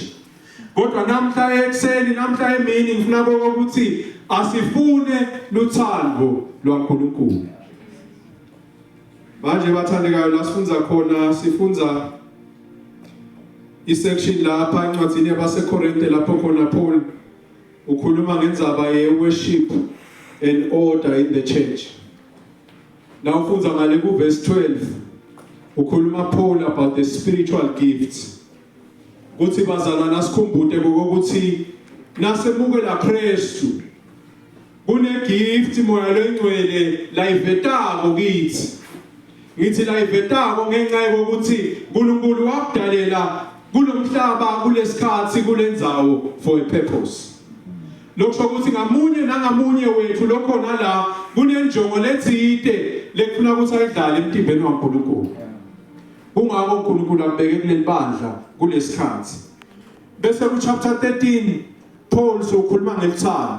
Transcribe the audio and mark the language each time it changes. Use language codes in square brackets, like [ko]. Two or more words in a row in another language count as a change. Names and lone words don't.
[ss] Kodwa namhla ekuseni namhla emini ngifuna ukuthi asifune luthando lwaNkulunkulu. Manje bathandekayo la sifunza khona sifunza isection lapha encwadini yabaseKorinte lapho khona Paul ukhuluma ngendzaba ye- [en] worship and order in the church. [ss] Now ufunza ngale ku verse 12 ukhuluma Paul [en] about the spiritual gifts. [ss] Kuthi bazalwana sikhumbute ukuthi nasemukela Kristu kune gift moya lengcwele la ivetako kithi. Ngithi la ivetako ngenxa yokuthi uNkulunkulu wakudalela kulomhlaba kulesikhathi kulendzawo [en] for a purpose. [ss] Lokusho ukuthi ngamunye nangamunye wethu lokhona la kunenjongo lethide lekufuna ukuthi ayidlale emtimbeni waNkulunkulu. kungako uNkulunkulu akubeke kuleli bandla kulesikhathi. Bese ku chapter 13 Paul sokhuluma ngeluthando.